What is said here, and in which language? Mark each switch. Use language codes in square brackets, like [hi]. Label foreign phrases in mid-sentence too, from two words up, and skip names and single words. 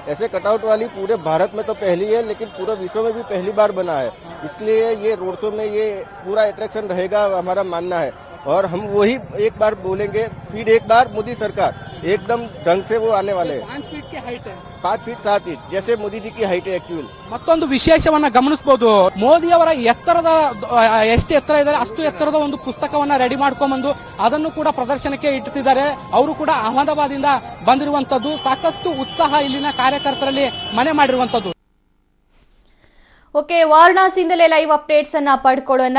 [hi] ऐसे कटआउट वाली पूरे भारत में तो पहली है, लेकिन पूरे विश्व में भी पहली बार बना है। इसलिए ये रोड शो में ये पूरा अट्रैक्शन रहेगा, हमारा मानना है। और हम वही एक बार बोलेंगे, फिर एक बार मोदी सरकार एकदम ढंग से वो आने वाले हैं। 5 फीट की हाइट है, 5 फीट 7 इंच, जैसे मोदी जी की हाइट है एक्चुअल। [kn] ಮತ್ತೊಂದು ವಿಶೇಷವನ್ನ ಗಮನಿಸಬಹುದು. ಮೋದಿ ಅವರ ಎತ್ತರದ ಎಷ್ಟು ಎತ್ತರ ಇದ್ದಾರೆ ಅಷ್ಟು ಎತ್ತರದ ಒಂದು ಪುಸ್ತಕವನ್ನ ರೆಡಿ ಮಾಡ್ಕೊಂಡ್ಬಂದು ಅದನ್ನು ಕೂಡ ಪ್ರದರ್ಶನಕ್ಕೆ ಇಟ್ಟಿದ್ದಾರೆ. ಅವರು ಕೂಡ ಅಹಮದಾಬಾದಿಂದ ಬಂದಿರುವಂತದ್ದು. ಸಾಕಷ್ಟು ಉತ್ಸಾಹ ಇಲ್ಲಿನ ಕಾರ್ಯಕರ್ತರಲ್ಲಿ ಮನೆ ಮಾಡಿರುವಂತದ್ದು. ಓಕೆ, ವಾರಣಾಸಿಯಿಂದಲೇ [en] live updates [kn] ಅನ್ನ ಪಡ್ಕೊಳ್ಳೋಣ.